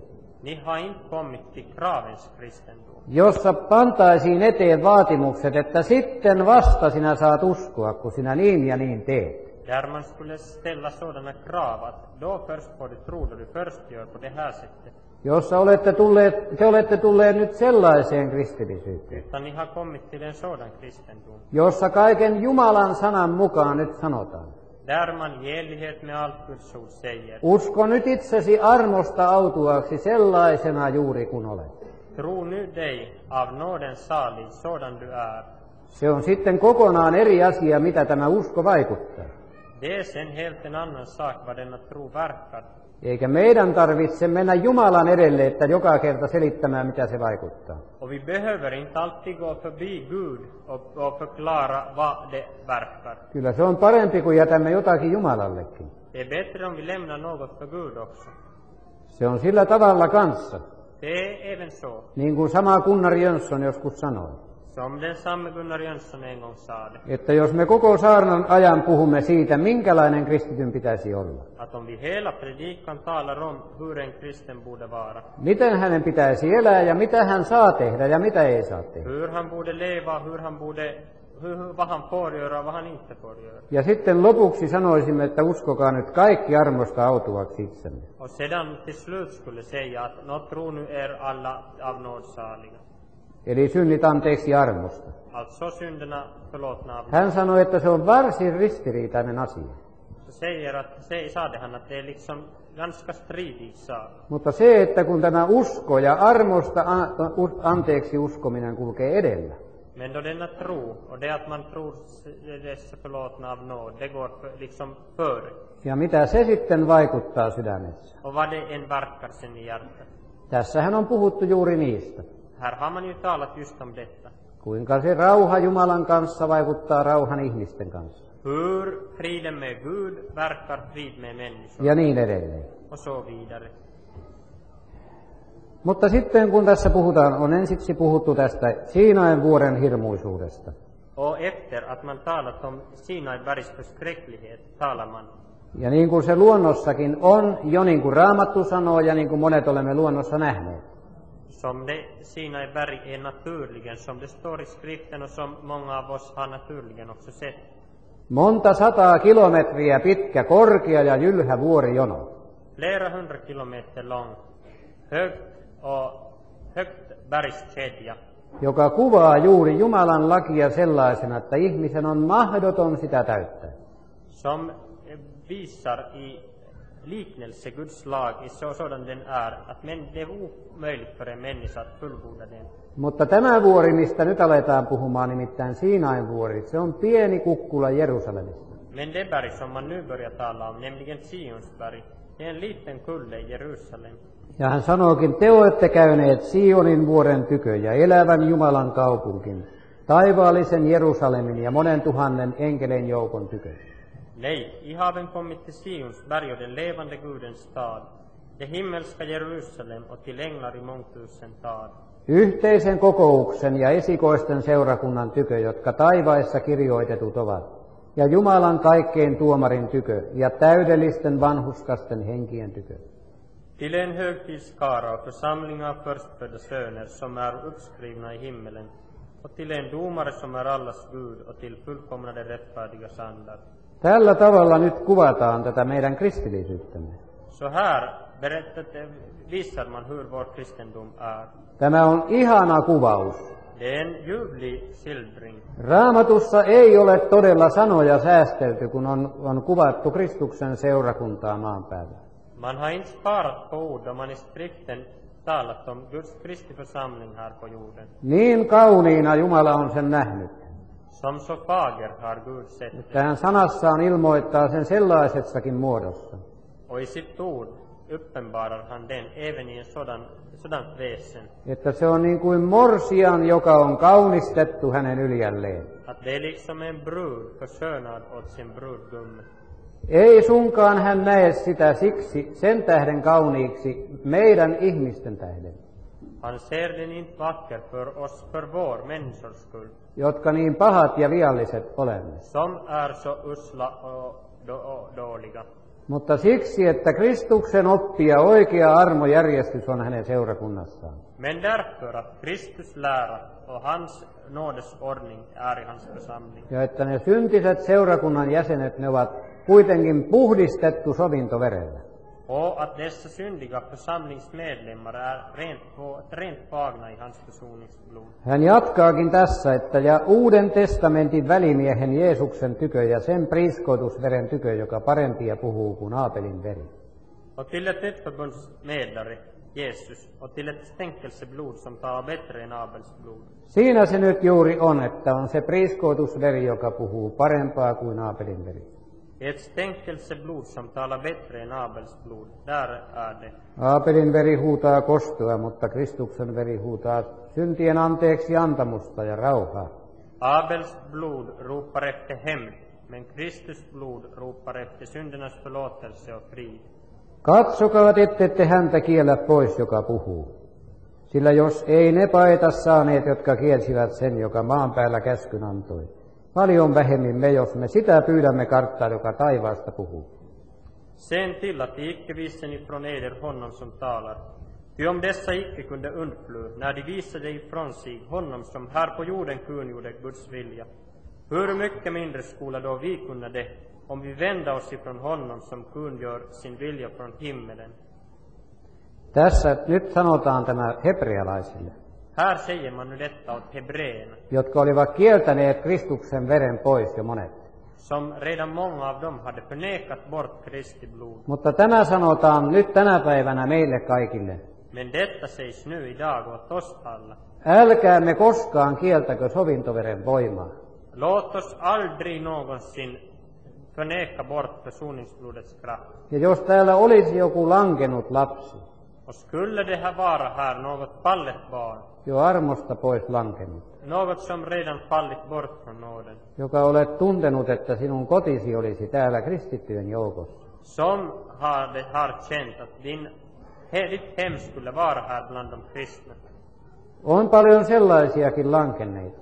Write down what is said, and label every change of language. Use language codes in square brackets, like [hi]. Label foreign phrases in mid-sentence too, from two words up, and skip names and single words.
[sv] Ni har inte kommit till kravens kristendom, [fi] jossa pantaisiin eteen vaatimukset, että sitten vasta sinä saat uskoa, kun sinä niin ja niin teet. [sv] där man skulle ställa sådana krav att då först får du tro då du först gör på det här sättet. [fi] Jossa te olette tulleet nyt sellaiseen kristillisyyteen, [sv] Utan ni har kommit till en sådan kristendom, [fi] jossa kaiken Jumalan sanan mukaan nyt sanotaan. [sv] där man i enlighet med allt Guds ord säger, [fi] Usko nyt itsesi armosta autuaksi sellaisena juuri kun olet. [sv] tro nu dig av nåden salig sådan du är. [fi] Se on sitten kokonaan eri asia, mitä tämä usko vaikuttaa. [sv] Det är sen helt en annan sak vad denna tro verkar. [fi] Eikä meidän tarvitse mennä Jumalan edelle, että joka kerta selittämään, mitä se vaikuttaa. [sv] Och vi behöver inte alltid gå förbi Gud och förklara vad det verkar. [fi] Kyllä se on parempi, kun jätämme jotakin Jumalallekin. [sv] Det är bättre om vi lämnar något för Gud också. [fi] Se on sillä tavalla kanssa, [sv] Det är även så, [fi] niin kuin sama Gunnar Jönsson joskus sanoi, [sv] som den samme Gunnar Jönsson en gång sa det, [fi] että jos me koko saarnan ajan puhumme siitä, minkälainen kristityn pitäisi olla, [sv] att om vi hela predikan talar om hur en kristen borde vara, [fi] miten hänen pitäisi elää ja mitä hän saa tehdä ja mitä ei saa tehdä. [sv] hur han borde leva, vad han får göra och vad han inte får göra. [fi] Ja sitten lopuksi sanoisimme, että uskokaa nyt kaikki armosta autuaksi itsenne. [sv] Och sedan till slut skulle säga att nå tro nu är alla av nåd saliga. [fi] eli synnit anteeksi armosta. [sv] Alltså synderna förlåtna av [fi] Hän sanoi, että se on varsin ristiriitainen asia. [sv] sade han att det är liksom ganska stridig sak. [fi] Mutta se, että kun tämä usko ja armosta anteeksi uskominen kulkee edellä, [sv] Men då denna tro, och det att man tror dessa förlåtna av nåd, det går liksom före. [fi] ja mitä se sitten vaikuttaa sydämessä. [sv] Och vad det än verkar sen i hjärtat. [fi] Tässähän on puhuttu juuri niistä. [sv] Här har man ju talat just om detta. [fi] Kuinka se rauha Jumalan kanssa vaikuttaa rauhan ihmisten kanssa. [sv] Hur friden med Gud verkar frid med människor. [fi] Ja niin edelleen. [sv] Och så vidare. [fi] Mutta sitten kun tässä puhutaan, on ensiksi puhuttu tästä Siinain vuoren hirmuisuudesta. [sv] Och efter att man talat om Sinai bergs förskräcklighet talar man. [fi] Ja niin kuin se luonnossakin on, jo niin kuin Raamattu sanoo ja niin kuin monet olemme luonnossa nähneet. [sv] Som det Sinai berg är naturligen, som det står i skriften och som många av oss har naturligen också sett. [fi] Monta 100 kilometriä pitkä, korkea ja jylhä vuorijono. [sv] Flera 100 kilometer lång, högt bergskedja. [fi] Joka kuvaa juuri Jumalan lakia sellaisena, että ihmisen on mahdoton sitä täyttää. [sv] Som visar i liknelse Guds lag i sådan den är, att det är omöjligt för en människa att fullborda den. [fi] Mutta tämä vuori, mistä nyt aletaan puhumaan, nimittäin Siinain vuori, se on pieni kukkula Jerusalemissa. [sv] Men det berg som man nu börjar tala om, nämligen Sionsberg, det är en liten kulle i Jerusalem. [fi] Ja hän sanookin, te olette käyneet Sionin vuoren tykö ja elävän Jumalan kaupunkin, taivaallisen Jerusalemin ja monen tuhannen enkelen joukon tykö. [sv] Nej, I haven kommit till Sionsberg och den levande Gudens stad, det himmelska Jerusalem och till änglar i mångtusental. [fi] Yhteisen kokouksen ja esikoisten seurakunnan tykö, jotka taivaissa kirjoitetut ovat, ja Jumalan kaikkein tuomarin tykö ja täydellisten vanhuskasten henkien tykö. [sv] Till en högtidsskara och församling av förstfödda söner som är uppskrivna i himmelen, och till en domare som är allas Gud och till fullkomnade rättfärdiga andar. [fi] Tällä tavalla nyt kuvataan tätä meidän kristillisyyttämme. [sv] Så här visar man hur vår kristendom är. [fi] Tämä on ihana kuvaus. [sv] Det är en ljuvlig skildring. [fi] Raamatussa ei ole todella sanoja säästelty, kun on kuvattu Kristuksen seurakuntaa maan päällä. [sv] Man har inte sparat på ord då man i skriften talat om Guds Kristi församling här på jorden. [fi] Niin kauniina Jumala on sen nähnyt. [sv] Som så fager har Gud sett. [fi] Tähän sanassaan ilmoittaa sen sellaisessakin muodossa. [sv] Och i sitt ord uppenbarar han den även i en sådant väsen. [fi] Että se on niin kuin morsian, joka on kaunistettu hänen yljälleen. [sv] Att det är liksom en brud förskönad åt sin brudgum. [fi] Ei sunkaan hän näe sitä siksi sen tähden kauniiksi meidän ihmisten tähden. [sv] Han ser den inte vacker för oss, för vår människors skull. [fi] Jotka niin pahat ja vialliset olemme. [sv] Som är så usla och dåliga. [fi] Mutta siksi, että Kristuksen oppi ja oikea armojärjestys on hänen seurakunnassaan. [sv] Men därför att Kristus lära och hans nådesordning är i hans församling. [fi] Ja että ne syntiset seurakunnan jäsenet, ne ovat kuitenkin puhdistettu sovintoverellä. [sv] Och att dessa syndiga församlingsmedlemmar är rent vagna i hans försoningsblod. [fi] Hän jatkaakin tässä, että ja Uuden testamentin välimiehen Jeesuksen tykö ja sen priiskoitusveren tykö, joka parempia puhuu kuin Aabelin veri. [sv] Och till ett förbundsmedlare, Jesus, och till ett stänkelseblod som talar bättre än Abels blod. [fi] Siinä se nyt juuri on, että on se priiskoitusveri, joka puhuu parempaa kuin Aabelin veri. [sv] Ett stänkelseblod som talar bättre än Abels blod, där är det. [fi] Aabelin veri huutaa kostoa, mutta Kristuksen veri huutaa syntien anteeksi antamusta ja rauhaa. [sv] Abels blod ropar efter hämnd, men Kristus blod ropar efter syndernas förlåtelse och frid. [fi] Katsokaa, ettette häntä kiellä pois, joka puhuu. Sillä jos ei ne paeta saaneet, jotka kielsivät sen, joka maan päällä käskyn antoi, paljon vähemmin me, jos me sitä pyydämme karttaa, joka taivaasta puhuu. [sv] Sen till att de icke visen ifrån eder honom som talar. Ty om dessa icke kunde undfly, när de visade ifrån sig honom som här på jorden kungjorde Guds vilja, hur mycket mindre skulle då vi kunna det, om vi vänder oss ifrån honom som kungör sin vilja från himmelen. [fi] Tässä nyt sanotaan tämä hebrealaisille. [sv] Här säger man nu detta åt hebreerna, [fi] jotka olivat kieltäneet Kristuksen veren pois jo monet. [sv] som redan många av dem hade förnekat bort Kristi blod. [fi] Mutta tämä sanotaan nyt tänä päivänä meille kaikille. [sv] Men detta sägs nu idag åt oss alla. [fi] Älkäämme koskaan kieltäkö sovintoveren voimaa. [sv] Låt oss aldrig någonsin förneka bort försoningsblodets kraft. [fi] Ja jos täällä olisi joku lankenut lapsi, [sv] Och skulle det här vara här något fallet barn, [fi] jo armosta pois lankenut, [sv] något som redan fallit bort från nåden, [fi] joka olet tuntenut, että sinun kotisi olisi täällä kristittyjen joukossa, [sv] som har känt att ditt hem skulle vara här bland de kristna. [fi] on paljon sellaisiakin lankenneita,